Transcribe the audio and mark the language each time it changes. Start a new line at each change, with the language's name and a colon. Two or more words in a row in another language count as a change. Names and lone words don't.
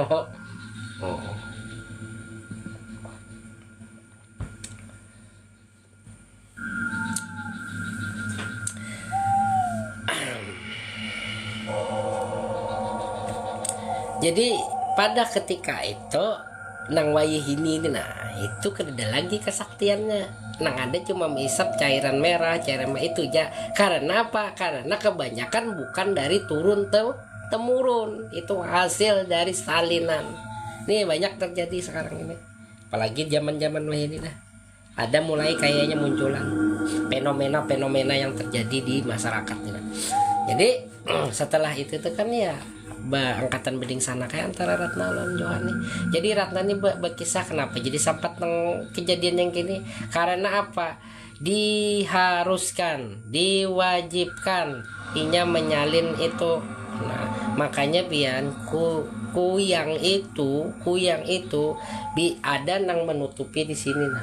Banjar: Oh. Jadi pada ketika itu nang wayahini ini nah itu kada lagi kesaktiannya nang ada cuma mengisap cairan merah itu aja.
Indonesian: Karena apa? Karena kebanyakan bukan dari turun temurun, itu hasil dari salinan. Nih banyak terjadi sekarang ini apalagi zaman-zaman ini dah ada mulai kayaknya munculan fenomena yang terjadi di masyarakat ini.
Banjar: Jadi setelah itu tuh kan ya angkatan beding sana kayak antara Ratna lawan Johan nih.
Indonesian: Jadi Ratna nih berkisah kenapa jadi sempat kejadian yang gini karena apa? Diharuskan, diwajibkan inya menyalin itu.
Banjar: Nah, makanya pian kuyang itu ada nang menutupi di sini nah.